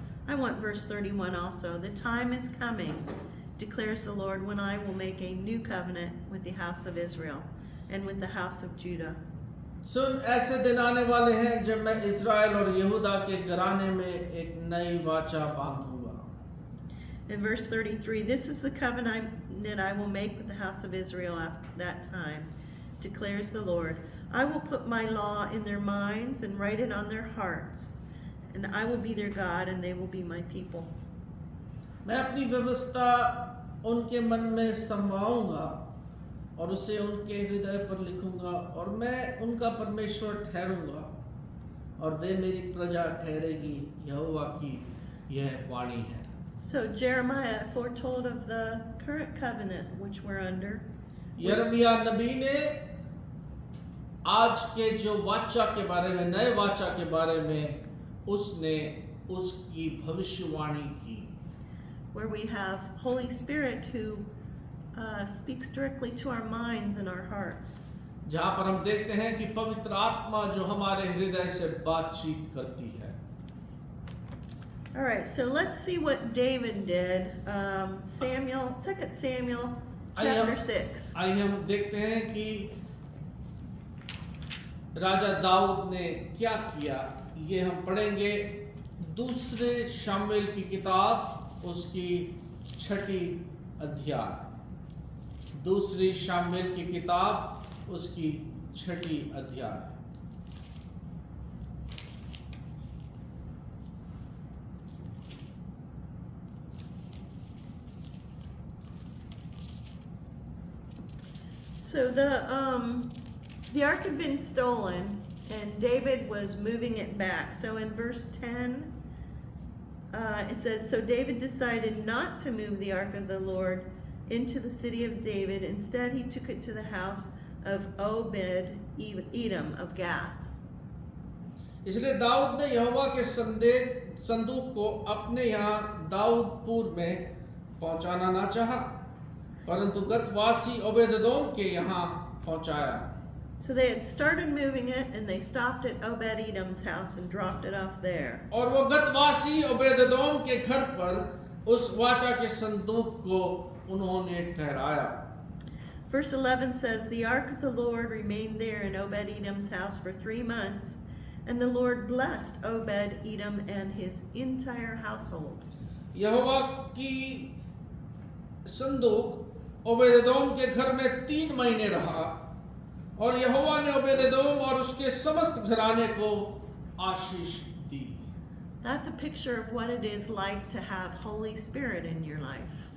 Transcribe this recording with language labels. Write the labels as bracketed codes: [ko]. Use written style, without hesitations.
[en] I want verse 31 also. The time is coming, declares the Lord, when I will make a new covenant with the house of Israel and with the house of Judah. [hi] सुन, ऐसे दिन आने वाले हैं जब मैं इस्राएल और यहूदा के घराने में एक नई वाचा बांधूंगा। [en] In verse 33, this is the covenant I will make with the house of Israel at that time, declares the Lord. I will put my law in their minds and write it on their hearts, and I will be their God and they will be my people. [hi] मैं अपनी व्यवस्था उनके मन में समवाऊंगा और उसे उनके हृदय पर लिखूंगा और मैं उनका परमेश्वर ठहरूंगा और वे मेरी प्रजा ठहरेगी। यहोवा की यह वाणी है। [en] So Jeremiah foretold of the current covenant which we're under. [hi] यिर्मयाह नबी ने आज के जो वाचा के बारे में, नए वाचा के बारे में उसने उसकी भविष्यवाणी की, [en] Where we have Holy Spirit who speaks directly to our minds and our hearts. [hi] जहां पर हम देखते हैं कि पवित्र आत्मा जो हमारे हृदय से बातचीत करती है। [en] All right, so let's see what David did. 2 Samuel chapter 6. [hi] आइए हम देखते हैं कि राजा दाऊद ने क्या किया। ये हम पढ़ेंगे दूसरे शामुएल की किताब उसकी 6ठी अध्याय। दूसरी शामुएल की किताब उसकी 6ठी अध्याय। [en] So the ark had been stolen, and David was moving it back. So in verse 10, it says, so David decided not to move the ark of the Lord into the city of David. Instead, he took it to the house of Obed Edom of Gath. [hi] इसलिए दाऊद ने यहोवा के संदूक को अपने यहाँ दाऊदपुर में पहुंचाना ना चाहा, परंतु गतवासी ओबेदोम के यहाँ पहुंचाया। [en] So they had started moving it, and they stopped at Obed-Edom's house and dropped it off there. [hi] और वो गतवासी ओबेदोम के घर पर उस वाचा के संदूक को उन्होंने ठहराया। [en] Verse 11 says, The ark of the Lord remained there in Obed-Edom's house for 3 months, and the Lord blessed Obed-Edom and his entire household. [hi] यहोवा की संदूक ओबेदोम के घर में 3 महीने रहा, और यहोवा ने ओबेदोम और उसके समस्त घराने को आशीष दी। [en] That's a picture of what it is like to have Holy Spirit in your life.